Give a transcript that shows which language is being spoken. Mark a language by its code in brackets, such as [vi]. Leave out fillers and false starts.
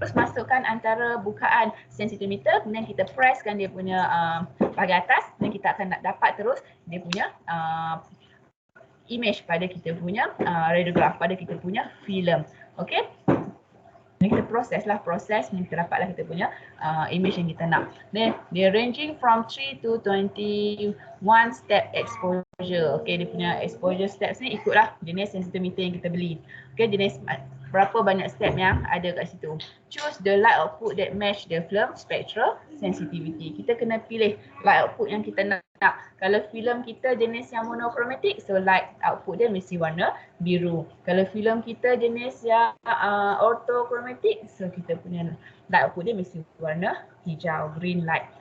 [ms] Terus masukkan antara bukaan sensitometer, kemudian kita presskan dia punya bahagian atas dan kita akan dapat terus dia punya image pada kita punya radiograph, pada kita punya filem. Okay. Dan kita proses dan kita dapatlah kita punya image yang kita nak. [en] Then dia ranging from 3 to 21 step exposure. [ms] Okay, dia punya exposure steps ni ikutlah jenis sensitometer yang kita beli. Okay, jenis berapa banyak step yang ada kat situ. [en] Choose the light output that match the film spectral sensitivity. [ms] Kita kena pilih light output yang kita nak. Kalau filem kita jenis yang monochromatic, so light output dia mesti warna biru. Kalau filem kita jenis yang orthochromatic, so kita punya light output dia mesti warna hijau, [en] green light.